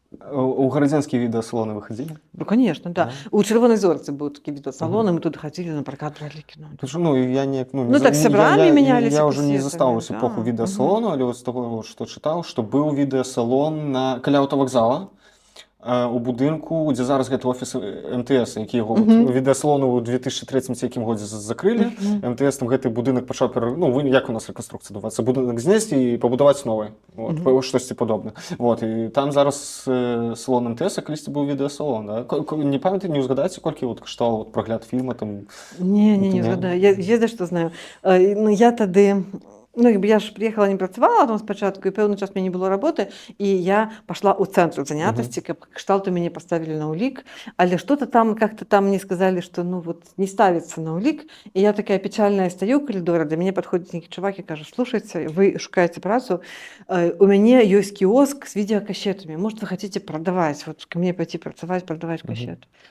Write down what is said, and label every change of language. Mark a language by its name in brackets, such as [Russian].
[Belarusian] У гарадзенскія відэасалоны вы ходили? [Russian] Ну, конечно, да. У Червоной Зорцы был такие видеосалоны, мы тут ходили на прокат, брали кино. Ну, я не... Ну, так с сябрами менялись. [Belarusian] Я уже не застал эпоху відэасалону, але вот з того, што чытаў, што быў відэасалон каля аўтавакзала, у будынку, дзе зараз гэты офіс МТС, які яго відэасалону ў 2003 ці якім годзе закрылі. МТС там гэты будынак пачаў як у нас рэканструкцыя адбываецца, будынак знесці і пабудаваць новы, штосьці падобна. І там зараз салон МТС, калісьці быў відэасалон, да? Не памятаю, не ўзгадаеце, колькі каштаваў прагляд фільма там? Не згадаю, я за што знаю. Я тады... Ну, я ж приехала, не працавала там спачатку, і пэўны час у мяне не было работы, і я пошла ў цэнтр занятасці, каб кшталту мяне поставили на улік, але что-то там, как-то там мне сказали, что ну вот не ставится на улік, і я такая печальная стою ў коридоре, до мяне подходит нейкі чувак і кажа, слушайте, вы шукаете працу, у мяне ёсць кіоск с видеокассетами, может, вы хотите продавать, вот ко мне пойти працаваць, продавать кассеты.